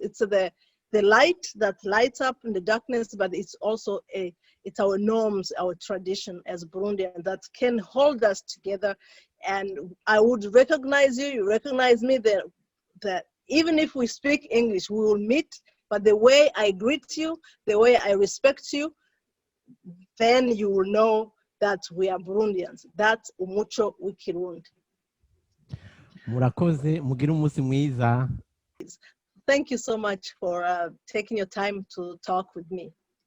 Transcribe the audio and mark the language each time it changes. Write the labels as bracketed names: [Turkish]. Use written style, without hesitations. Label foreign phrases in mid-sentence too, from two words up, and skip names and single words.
[English] It's the light that lights up in the darkness, but it's also it's our norms, our tradition as Burundian that can hold us together. And I would recognize you recognize me, that even if we speak English, we will meet, but the way I greet you, the way I respect you, then you will know that we are Burundians. That's [Rundi] umuco w'ikirundi. Murakoze, mugire umunsi mwiza. [English] Thank you so much for taking your time to talk with me.